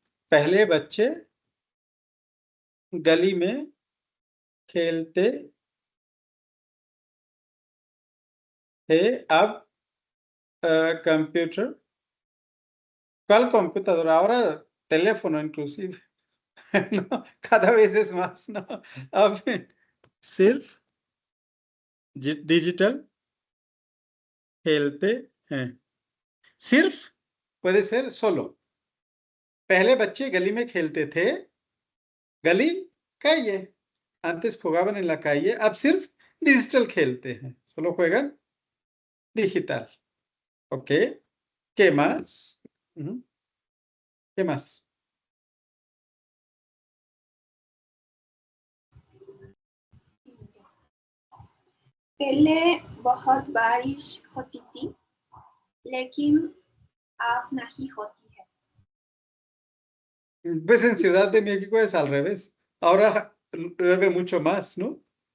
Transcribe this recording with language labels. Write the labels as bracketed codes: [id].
[hi] पहले बच्चे गली में खेलते थे, अब computer. [es] ¿Cuál computadora? Ahora teléfono inclusive. No, cada vez es más, no. [hi] अब सिर्फ डिजिटल खेलते हैं। [es] सिर्फ puede ser solo. [hi] पहले बच्चे गली में खेलते थे, गली calle. [es] Antes jugaban en la calle, [hi] अब सिर्फ डिजिटल खेलते हैं, [es] solo juegan digital. Ok, ¿qué más? ¿Qué más? [hi] पहले बहुत बारिश होती थी, लेकिन अब नहीं होती है। [es] Pues en Ciudad de México es al revés. Ahora llueve mucho más, ¿no?